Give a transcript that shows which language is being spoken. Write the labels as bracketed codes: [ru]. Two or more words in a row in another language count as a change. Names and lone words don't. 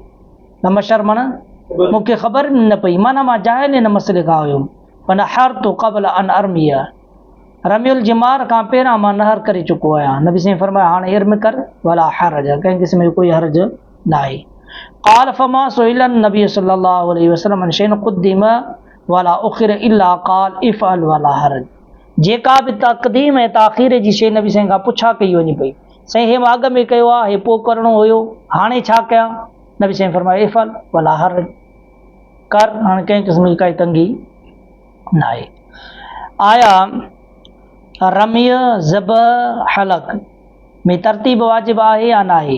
[ar] لم أشعر [sd] माना मूंखे ख़बर न पई, माना मां जाहिल हिन मसइले खां हुयुमि। [ar] فنحرت قبل أن أرمي, رمي الجمار [sd] खां पहिरां मां नहर करे चुको आहियां। नबी साईं फरमाया हाणे इर्म कर, [ar] ولا حرج, [sd] कंहिं क़िस्म जो कोई हर्ज न आहे। [ar] قال فما سئل النبي صلى الله عليه وسلم عن شيء قدم ولا أخر إلا قال افعل ولا حرج, [sd] जेका बि तक़दीम ऐं ताख़ीर जी शइ नबी साईं खां पुछा कई वञे पई, साईं हे मां अॻ में कयो आहे, हे पोइ करिणो हुयो, हाणे छा कयां? नबी साईं फरमायो [ar] افعل ولا حرج, [sd] कर, हाणे कंहिं क़िस्म जी काई तंगी न आहे। आया रमिय ज़बह हलक में तरतीब वाजिब आहे या न आहे?